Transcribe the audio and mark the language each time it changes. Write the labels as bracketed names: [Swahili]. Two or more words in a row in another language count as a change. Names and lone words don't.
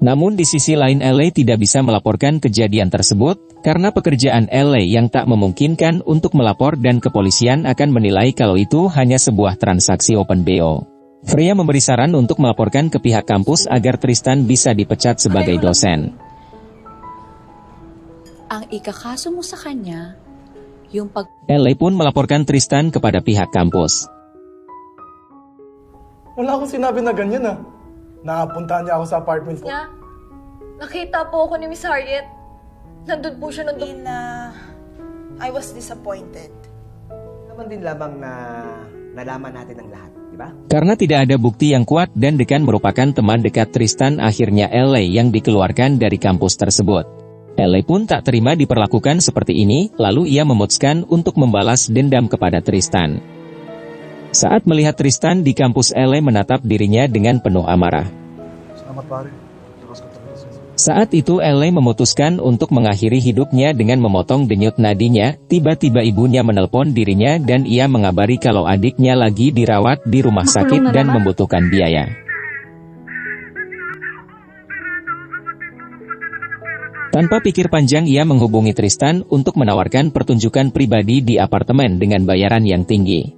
[Indonesian] Namun di sisi lain LA tidak bisa melaporkan kejadian tersebut, karena pekerjaan LA yang tak memungkinkan untuk melapor dan kepolisian akan menilai kalau itu hanya sebuah transaksi [English] open BO. [Indonesian] Freya memberi saran untuk melaporkan ke pihak kampus agar Tristan bisa dipecat sebagai dosen. [Filipino] Ang ikakaso mo sa kanya, yung [Indonesian] LA pun melaporkan Tristan kepada pihak kampus. [Filipino] Wala akong sinabi na ganyan ah. Nakapuntahan niya ako sa apartment ko. Niya, nakita po ako ni Miss Harriet. Nandun po siya nandun. [English] I was disappointed. [Filipino] Naman din lamang na nalaman natin ang lahat, di ba? [Indonesian] Karena tidak ada bukti yang kuat dan Dekan merupakan teman dekat Tristan, akhirnya LA yang dikeluarkan dari kampus tersebut. LA pun tak terima diperlakukan seperti ini, lalu ia memutuskan untuk membalas dendam kepada Tristan. Saat melihat Tristan di kampus, LA menatap dirinya dengan penuh amarah. [Filipino] Salamat pare. [Indonesian] Terus ketemu. Saat itu LA memutuskan untuk mengakhiri hidupnya dengan memotong denyut nadinya. Tiba-tiba ibunya menelpon dirinya dan ia mengabari kalau adiknya lagi dirawat di rumah sakit dan membutuhkan biaya. Tanpa pikir panjang ia menghubungi Tristan untuk menawarkan pertunjukan pribadi di apartemen dengan bayaran yang tinggi.